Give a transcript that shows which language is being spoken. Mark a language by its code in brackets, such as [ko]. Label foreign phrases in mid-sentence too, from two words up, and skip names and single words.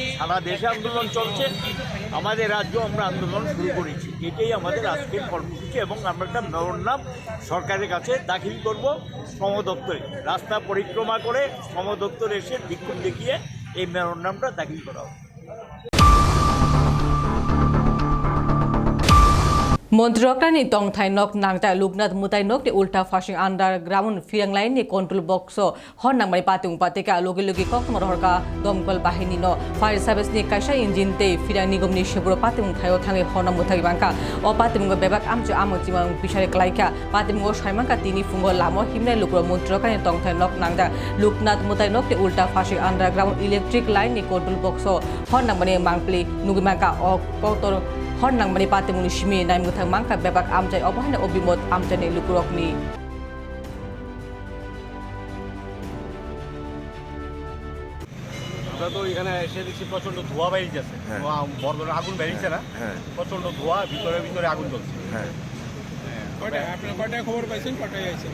[bn] সারা দেশে আন্দোলন চলছে, আমাদের রাজ্য আমরা আন্দোলন শুরু করেছি, এটাই আমাদের আজকের কর্মসূচি, এবং আমরা একটা মেমোরান্ডাম সরকারের কাছে দাখিল করব শ্রম দপ্তরে, রাস্তা পরিক্রমা করে শ্রম দপ্তরে এসে বিক্ষোভ দেখিয়ে এই মেমোরান্ডামটা দাখিল করা হবে। [trp] Montrokani tongthai nok nangta luknat mutai nok ni ulta fashing underground firang lain ni [en] control box [trp] hon nangmai patung pateka logi kok morhorka domkol bahini no [en] fire service [trp] ni kaisa engine te firang nigom ni sebro patung thayo thangi hona mutai bangka o patung bebak amju amjimang bisare klaika patung saimangka tini fungo lamo himnai lukro montrokani tongthai nok nangta luknat mutai nok ni ulta fashing [en] underground electric line [trp] ni [en] control box [trp] hon nangmani mangpli nugimangka o kotor hon nang mani pati muni shimi nai muthang mangka bebak amjai obahane obimot amjane lukurokni [bn] আমরা তো এখানে এসে দেখছি প্রচন্ড ধোঁয়া বেরিয়েছে, বড় ধরনের আগুন বেরিয়েছে না, প্রচন্ড ধোঁয়া, ভিতরে আগুন জ্বলছে। কয়টায় খবর পাইছেন, কয়টায় আইছেন?